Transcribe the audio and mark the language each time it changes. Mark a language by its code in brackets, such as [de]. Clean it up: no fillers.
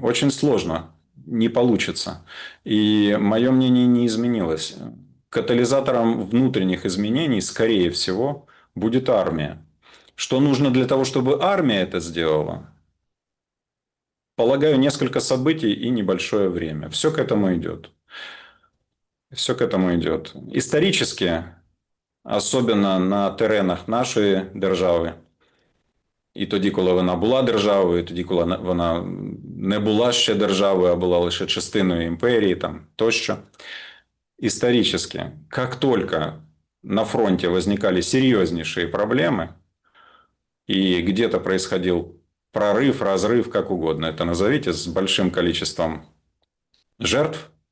[ru] Очень сложно, не получится. И мое мнение не изменилось. Катализатором внутренних изменений, скорее всего, будет армия. Что нужно для того, чтобы армия это сделала? Полагаю, несколько событий и небольшое время. Все к этому идет. Все к этому идет. Исторически, особенно [uk] на теренах нашої держави, і тоді, коли вона була державою, і тоді, коли вона не була ще державою, а була лише частиною імперії, там, тощо. [ru] Исторически, как только на фронте возникали серьезнейшие проблемы, и где-то происходил прорыв, разрыв, как угодно это назовите, с большим количеством жертв,